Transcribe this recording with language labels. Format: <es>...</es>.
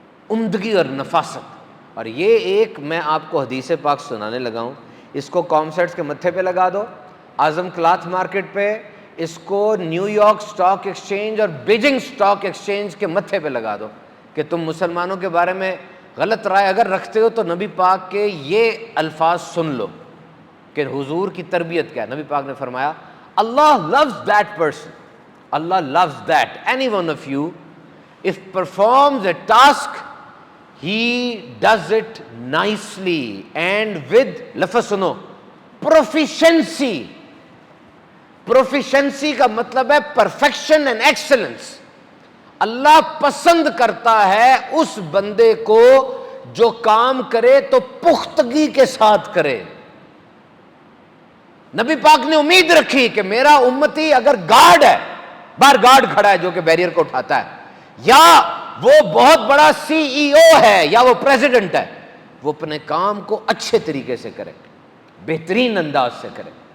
<ur>عمدگی اور نفاست. اور یہ ایک میں آپ کو حدیث پاک سنانے لگا ہوں، اس کو کامسیٹس کے متھے پہ لگا دو، اعظم کلاتھ مارکیٹ پہ، اس کو نیو یارک سٹاک ایکسچینج اور بیجنگ سٹاک ایکسچینج کے متھے پہ لگا دو کہ تم مسلمانوں کے بارے میں غلط رائے اگر رکھتے ہو تو نبی پاک کے یہ الفاظ سن لو کہ حضور کی تربیت کیا ہے. نبی پاک نے فرمایا اللہ</ur> <en>loves that person, Allah loves that any one of you if performs a task he does it nicely and with</en> <ur>لفظ سنو</ur> <en>proficiency.</en> <ur>پروفیشنسی کا مطلب ہے پرفیکشن اینڈ ایکسلنس. اللہ پسند کرتا ہے اس بندے کو جو کام کرے تو پختگی کے ساتھ کرے. نبی پاک نے امید رکھی کہ میرا امتی اگر گارڈ ہے، باہر گارڈ کھڑا ہے جو کہ بیریئر کو اٹھاتا ہے، یا وہ بہت بڑا CEO ہے یا وہ پریزیڈنٹ ہے، وہ اپنے کام کو اچھے طریقے سے کرے، بہترین انداز سے کرے.</ur>